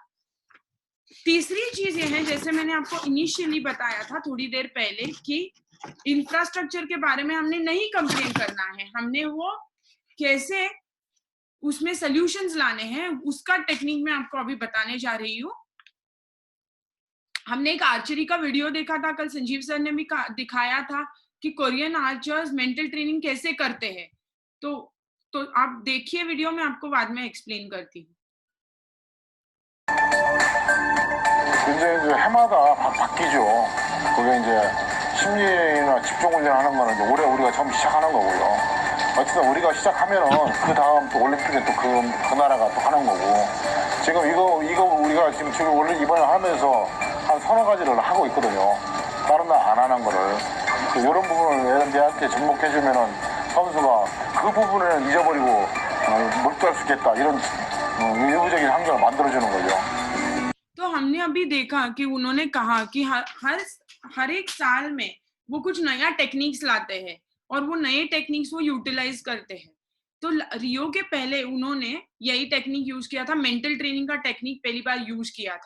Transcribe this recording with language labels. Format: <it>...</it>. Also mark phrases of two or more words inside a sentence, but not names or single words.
<hi>तीसरी चीज ये है, जैसे मैंने आपको इनिशियली बताया था थोड़ी देर पहले, कि इंफ्रास्ट्रक्चर के बारे में हमने नहीं कंप्लेन करना है, हमने वो कैसे उसमें सॉल्यूशंस लाने हैं उसका टेक्निक मैं आपको अभी बताने जा रही हूँ। हमने एक आर्चरी का वीडियो देखा था कल, संजीव सर ने भी दिखाया था कि</hi> <en>Korean archers mental training</en> <hi>कैसे करते हैं। तो आप देखिए वीडियो, में आपको बाद में एक्सप्लेन करती हूँ।</hi> <ko>이제 해마다 바뀌죠. 그게 이제 심리나 집중 훈련하는 거는 이제 올해 우리가 처음 시작하는 거고요. 어쨌든 우리가 시작하면은 그 다음 또 올림픽에 또 그 나라가 또 하는 거고. 지금 이거 우리가 지금 원래 이번에 하면서 한 서너 가지를 하고 있거든요. 다른 나라 안 하는 거를. 이런 부분을 얘한테 접목해주면은 선수가 그 부분을 잊어버리고 몰두할 수 있겠다. 이런 일부적인 환경을 만들어주는 거죠.</ko> <hi>तो हमने अभी देखा कि उन्होंने कहा कि हर एक साल में वो कुछ नया टेक्निक्स लाते हैं और वो नए टेक्निक्स वो यूटिलाइज करते हैं। तो रियो के पहले उन्होंने यही टेक्निक यूज किया था,</hi> <en>mental training</en> <hi>का टेक्निक पहली बार यूज किया था।</hi>